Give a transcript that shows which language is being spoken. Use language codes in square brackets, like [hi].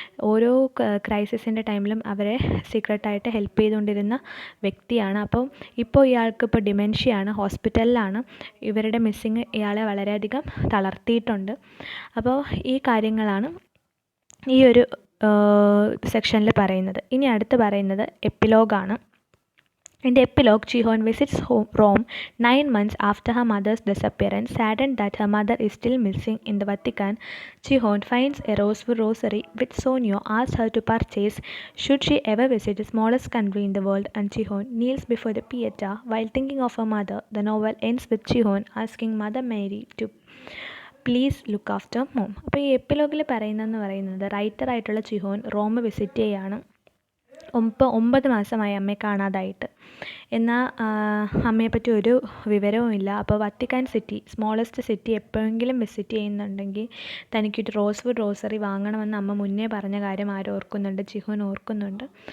[ml] ഓരോ ക്രൈസിസിൻ്റെ ടൈമിലും അവരെ സീക്രട്ടായിട്ട് ഹെൽപ്പ് ചെയ്തുകൊണ്ടിരുന്ന വ്യക്തിയാണ്. അപ്പം ഇപ്പോൾ ഇയാൾക്ക് ഇപ്പോൾ ഡിമെൻഷ്യയാണ്, ഹോസ്പിറ്റലിലാണ്. ഇവരുടെ മിസ്സിങ് ഇയാളെ വളരെയധികം തളർത്തിയിട്ടുണ്ട്. അപ്പോൾ ഈ കാര്യങ്ങളാണ് ഈ ഒരു സെക്ഷനിൽ പറയുന്നത്. ഇനി അടുത്ത് പറയുന്നത് എപ്പിലോഗാണ്. [en] In the epilogue, Ji-hoon visits Rome 9 months after her mother's disappearance. Saddened that her mother is still missing in the Vatican, Ji-hoon finds a rosewood rosary which Sonyo asks her to purchase should she ever visit the smallest country in the world, and Ji-hoon kneels before the Pieta while thinking of her mother. The novel ends with Ji-hoon asking Mother Mary to please look after mom. [ml] അപ്പോൾ ഈ എപ്പിലോഗിൽ പറയുന്നത് റൈറ്ററായിട്ടുള്ള ജിഹോൻ Rome visit ചെയ്യുകയാണ്. 9 മാസമായി അമ്മയെ കാണാതായിട്ട്. എന്നാൽ അമ്മയെപ്പറ്റി ഒരു വിവരവും ഇല്ല. അപ്പോൾ വത്തിക്കാൻ സിറ്റി, സ്മോളസ്റ്റ് സിറ്റി എപ്പോഴെങ്കിലും വിസിറ്റ് ചെയ്യുന്നുണ്ടെങ്കിൽ തനിക്കൊരു റോസ്വുഡ് റോസറി വാങ്ങണമെന്ന് അമ്മ മുന്നേ പറഞ്ഞ കാര്യം ഓർക്കുന്നുണ്ട്? ജിഹോൻ ഓർക്കുന്നുണ്ട്.